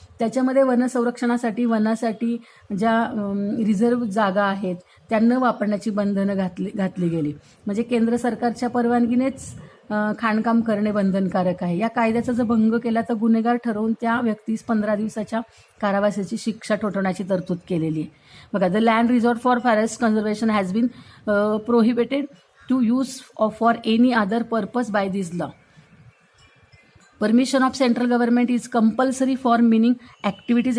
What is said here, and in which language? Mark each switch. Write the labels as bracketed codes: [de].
[mr] त्याच्यामध्ये वनसंरक्षणासाठी वनासाठी ज्या रिझर्व्ह जागा आहेत त्यांना वापरण्याची बंधनं घातली गेली. म्हणजे केंद्र सरकारच्या परवानगीनेच खाणकाम करणे बंधनकारक आहे. या कायद्याचा जर भंग केला तर गुन्हेगार ठरवून त्या व्यक्तीस 15 दिवसाच्या कारावासाची शिक्षा ठोठावण्याची तरतूद केलेली आहे. [en] बघा, the land resort for forest conservation has been prohibited to use for any other purpose by this law. Permission of central government is compulsory for meaning activities.